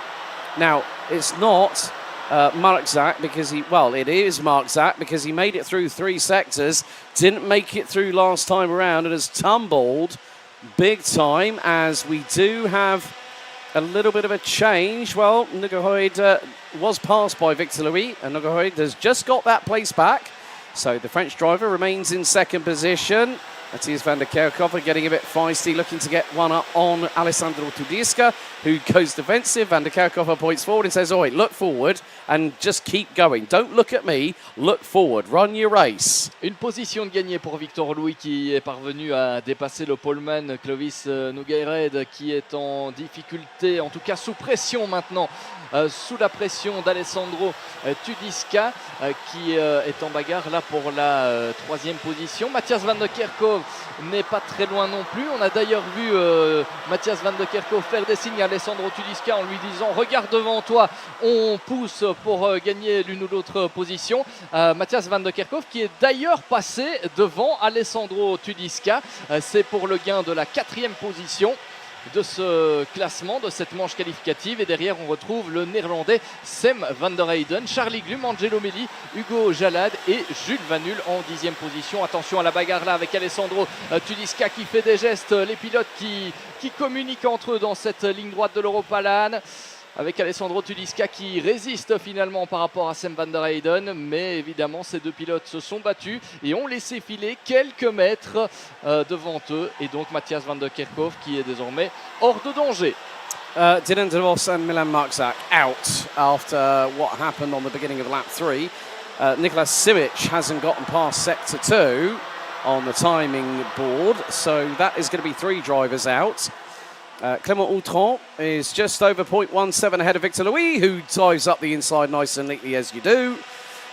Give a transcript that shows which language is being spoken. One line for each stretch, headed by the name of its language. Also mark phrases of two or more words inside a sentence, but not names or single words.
English: Now, it's not Markzak because it is Markzak because he made it through 3 sectors, didn't make it through last time around, and has tumbled big time, as we do have a little bit of a change. Well, Nougared was passed by Victor Louis, and Nougared has just got that place back. So the French driver remains in 2nd position. Matthias van der Kerkhoff getting a bit feisty, looking to get one up on Alessandro Tulisca, who goes defensive. Van der Kerkhoff points forward and says, "Oi, look forward and just keep going. Don't look at me, look forward, run your race."
French: Une position de gagné pour Victor Louis qui est parvenu à dépasser le poleman Clovis Nougared qui est en difficulté, en tout cas sous pression maintenant, sous la pression d'Alessandro Tulisca qui est en bagarre là pour la 3e position. Matthias van der Kerkhoff n'est pas très loin non plus. On a d'ailleurs vu Matthias van der Kerkhoff faire des signes à Alessandro Tulisca en lui disant "Regarde devant toi, on pousse pour gagner l'une ou l'autre position". Matthias van der Kerkhoff qui est d'ailleurs passé devant Alessandro Tulisca. C'est pour le gain de la 4e position de ce classement, de cette manche qualificative. Et derrière, on retrouve le néerlandais Sem van der Heyden, Charlie Glum, Angelo Melli, Hugo Jalad et Jules Vanul en 10e position. Attention à la bagarre là avec Alessandro Tulisca qui fait des gestes. Les pilotes qui communiquent entre eux dans cette ligne droite de l'Europalan, avec Alessandro Tulisca qui résiste finalement par rapport à Sem van der Heyden. Mais évidemment, ces 2 pilotes se sont battus et ont laissé filer quelques mètres devant eux. Et donc Matthias van der Kerkhoff qui est désormais hors de danger.
English: Dylan De Vos and Milan Markzak out after what happened on the beginning of lap 3. Nicolas Simic hasn't gotten past sector 2 on the timing board, so that is going to be 3 drivers out. Clément Outran is just over 0.17 ahead of Victor Louis, who dives up the inside nice and neatly as you do.